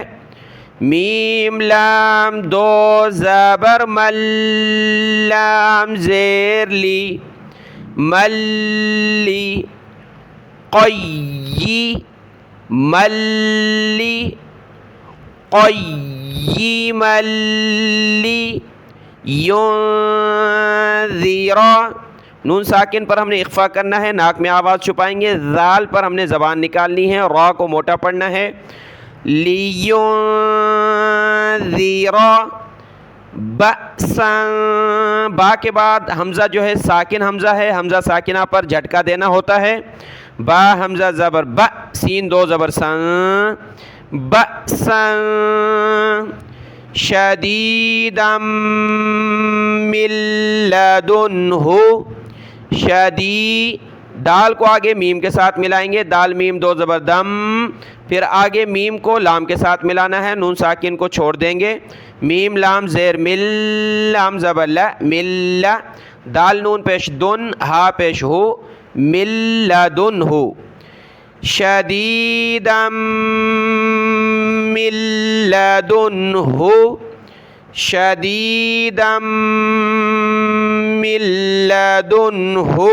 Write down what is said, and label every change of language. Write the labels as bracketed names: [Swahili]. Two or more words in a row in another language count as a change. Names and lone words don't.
[Urdu] میم لام دو زبر مل، لام زیر لی، ملی، قی، ملی، قی ملی، ینذر، نون ساکن پر ہم نے اخفا کرنا ہے، ناک میں آواز چھپائیں گے، ذال پر ہم نے زبان نکالنی ہے، را کو موٹا پڑھنا ہے۔ [Arabic] لینذر بأسا، [Urdu] با کے بعد حمزہ جو ہے ساکن حمزہ ہے، حمزہ ساکنہ پر جھٹکا دینا ہوتا ہے۔ با حمزہ زبر با، سین دو زبر سن، [Arabic] بأسا شدیدا من لدنہ، [Urdu] شدی، دال کو آگے میم کے ساتھ ملائیں گے، دال میم دو زبر دم، پھر آگے میم کو لام کے ساتھ ملانا ہے، نون ساکن کو چھوڑ دیں گے۔ میم لام زیر مل، لام زبر ل، مل، دال نون پیش دن، ہا پیش ہو، [Arabic] مل لدن ہو، شدیدا من لدن ہو، شدیدا من لدن ہو۔